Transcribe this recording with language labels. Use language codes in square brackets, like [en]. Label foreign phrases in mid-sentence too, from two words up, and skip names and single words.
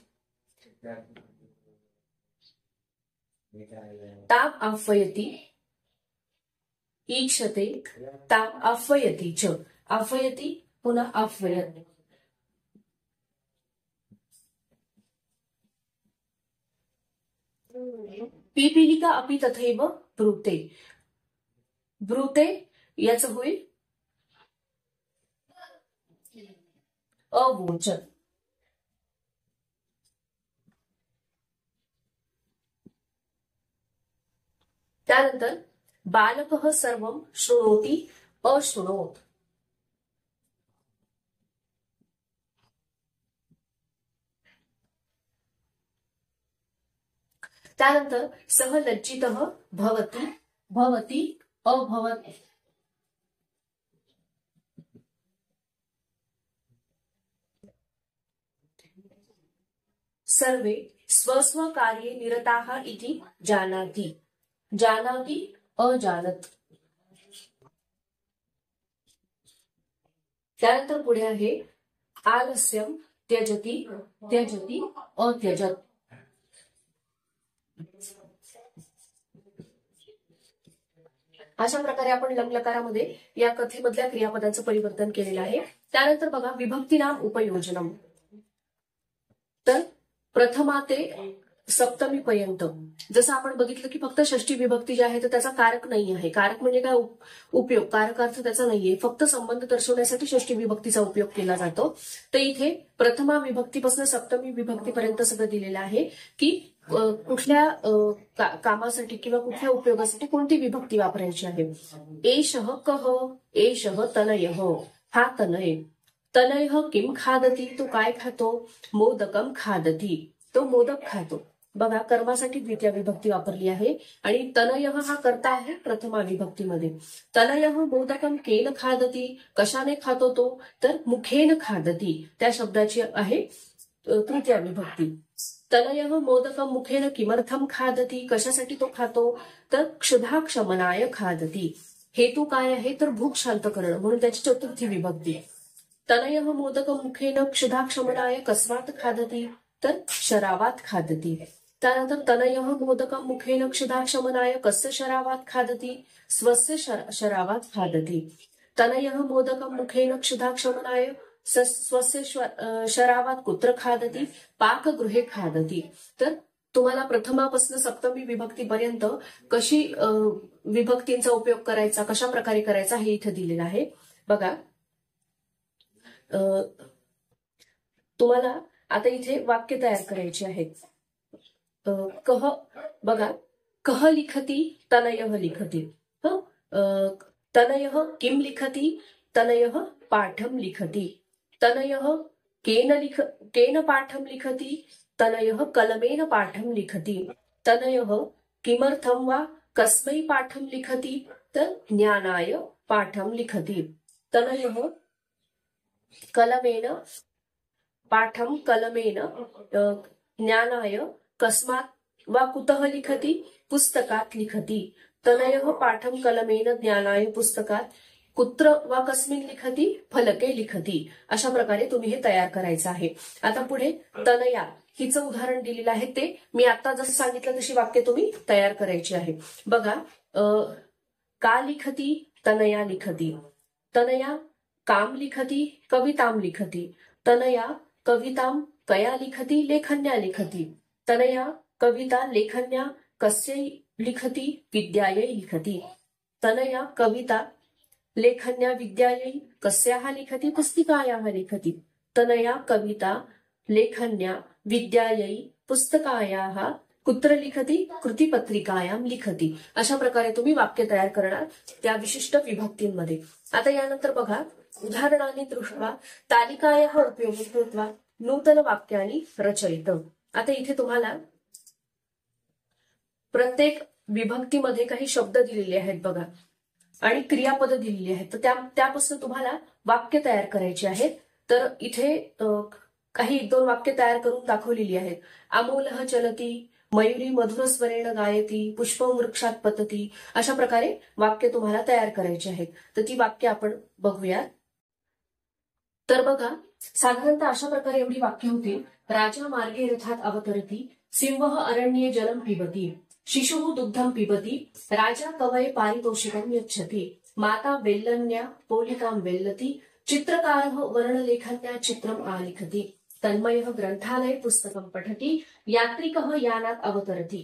[sa] ताम आह्वयति ईक्षते ताम आह्वयति च आह्वयति पुनः आह्वयत. पीपीलिका अपि तथैव ब्रूते ब्रूते [mr] याचं होईल [sa] अवोचत्. त्यानंतर बालकः सर्वं शृणोति अशृणोत्. त्यानंतर सः लज्जितः भवति भवति अभवत्. सर्वे स्वस्वकार्ये निरताः इति जानाति जानाति अजानत्. [mr] त्यानंतर पुढे आहे [sa] आलस्यं त्यजति त्यजति अत्यजत्. [mr] अशा प्रकारे आपण लंगलकारामध्ये या कथेमधल्या क्रियापदांचं परिवर्तन केलेलं आहे. त्यानंतर बघा [sa] विभक्ती नाम उपयोजनम. [mr] तर प्रथमा ते सप्तमी पर्यंत जसं आपण बघितलं की फक्त षष्टी विभक्ती जी आहे तर त्याचा कारक नाही आहे. कारक म्हणजे काय उपयोग, कारकार्थ त्याचा नाहीये, फक्त संबंध दर्शवण्यासाठी षष्टी विभक्तीचा उपयोग केला जातो. तर इथे प्रथमा विभक्तीपासून सप्तमी विभक्तीपर्यंत सगळं दिलेलं आहे की कुठल्या कामासाठी किंवा कुठल्या उपयोगासाठी कोणती विभक्ती वापरायची आहे. [sa] एषः कः एषः तनयः [mr] हा तनय. [sa] तनयः किम खादती [mr] तो काय खातो. [sa] मोदकम खादती [mr] तो मोदक खातो. बघा कर्मासाठी द्वितीय विभक्ती वापरली आहे आणि तनयः हा कर्ता आहे प्रथमा विभक्तीमध्ये. [sa] तनयः मोदकम केन खादती [mr] कशाने खातो तो तर [sa] मुखेन खादती [mr] त्या शब्दाची आहे तृतीय विभक्ती. [sa] तनयः मोदकम मुखेन किमर्थम खादती [mr] कशासाठी तो खातो तर [sa] क्षुधाक्षमनाय खादती. [mr] हेतू काय आहे तर भूक शांत करणं म्हणून त्याची चतुर्थी विभक्ती. [sa] तनयः मोदकम मुखेन क्षुधाक्षमनाय कस्मात् खादती तर शरावात खादती. त्यानंतर तनयः मोदकम मुखेन क्षुधाक्षमनाय कस्य शरावात खादती स्वस्य शरावात खादती. तनयः मोदकम मुखेन क्षुधाक्षमनाय स्वस्य शरावात कुत्र खादती पाकगृहे खादती. [mr] तर तुम्हाला प्रथमापासून सप्तमी विभक्तीपर्यंत कशी विभक्तींचा उपयोग करायचा, कशा प्रकारे करायचा हे इथे दिलेलं आहे. बघा तुम्हाला आता इथे वाक्य तयार करायचे आहेत. [sa] कह बघा कह लिखती तनयः लिखती. तनयः किम लिखती तनयः पाठम लिखती. तनयः केन पाठम लिखती तनयः कलमेन पाठम लिखती. तनयः किमर्थम वा कस्मै पाठम लिखती तर ज्ञानाय पाठम लिखती. तनयः कलमेन पाठम कलमेन ज्ञानाय कस्मात् वा कुतः लिखती पुस्तकात लिखती. तनयः पाठम कलमेन ज्ञानाय पुस्तकात कुत्र वा कस्मिन लिखती फलके लिखती. [mr] अशा प्रकारे तुम्ही हे तयार करायचं आहे. आता पुढे तनया हिचं उदाहरण दिलेलं आहे ते मी आता जसं सांगितलं तशी वाक्य तुम्ही तयार करायची आहे. [sa] बघा का लिखती तनया लिखती. तनया काम लिखती कविताम लिखती. तनया कवितां कया लिखती लेखन्या लिखती. तनया कविता लेखन्या कस्य लिखती विद्यायै लिखती. तनया कविता लेखन्या विद्यायै कस्याः लिखती पुस्तिकायाः लिखती. तनया कविता लेखन्या विद्यायै पुस्तकायाः कुत्र लिखती कृतिपत्रिकायां लिखती. [mr] अशा प्रकारे तुम्ही वाक्य तयार करणार त्या विशिष्ट विभक्तींमध्ये. आता यानंतर बघा उदाहरणाने [sa] दृष्ट्वा तालिकायाः उपयोगं कृत्वा नूतन वाक्यानि रचयित. [mr] आता इथे तुम्हाला प्रत्येक विभक्तीमध्ये काही शब्द दिलेले आहेत बघा आणि क्रियापद दिलेली आहेत. तर त्यापासून तुम्हाला वाक्य तयार करायची आहेत. तर इथे काही 1-2 वाक्य तयार करून दाखवलेली आहेत. [sa] अमोलः चलती मयुरी मधुरस्वरेण गायती पुष्पं वृक्षात पतती. [mr] अशा प्रकारे वाक्य तुम्हाला तयार करायची आहेत. तर ती वाक्य आपण बघूया. तर बघा साधारणतः अशा प्रकारे एवढी वाक्य होती. [sa] राजा मार्गे रथात अवतरती सिंहः अरण्ये जलं पिबती. शिशुः दुग्धं पिबती. राजा कवये पारितोषिकं यच्छति. माता वेल्लन्या पोलिकां वेल्लति. चित्रकारः वर्णलेखन्या चित्रम् आलिखति. तन्मयः ग्रंथालये पुस्तकं पठति. यात्रिकः यानात् अवतरति.